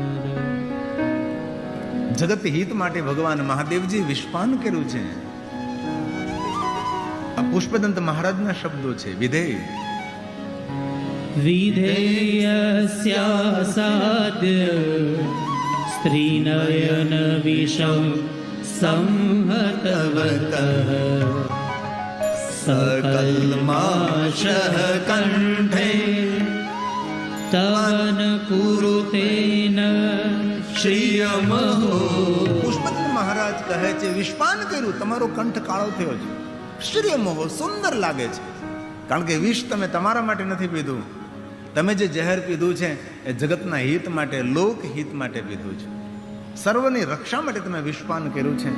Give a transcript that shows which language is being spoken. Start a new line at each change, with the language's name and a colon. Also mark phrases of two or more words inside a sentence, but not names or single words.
Gujarati: જગત હિત માટે ભગવાન મહાદેવજી વિષપાન કર્યું છે. આ પુષ્પદંત મહારાજના શબ્દો છે. વિધેય
Sanskrit: વિધેયસ્યાસાદ્ય त्रिनयन विषं संहतवतः सकल्माषः कण्ठे तवन कुरुतेन श्रियमहो.
Gujarati: પુષ્પદંત મહારાજ કહે છે વિષપાન કર્યું, તમારો કંઠ કાળો થયો છે, શ્રીયમહો સુંદર લાગે છે. કારણ કે વિષ તમે તમારા માટે નથી પીધું, તમે જે ઝેર પીધું છે એ જગતના હિત માટે, લોક હિત માટે પીધું છે. સર્વની રક્ષા માટે તમે વિષપાન કર્યું છે.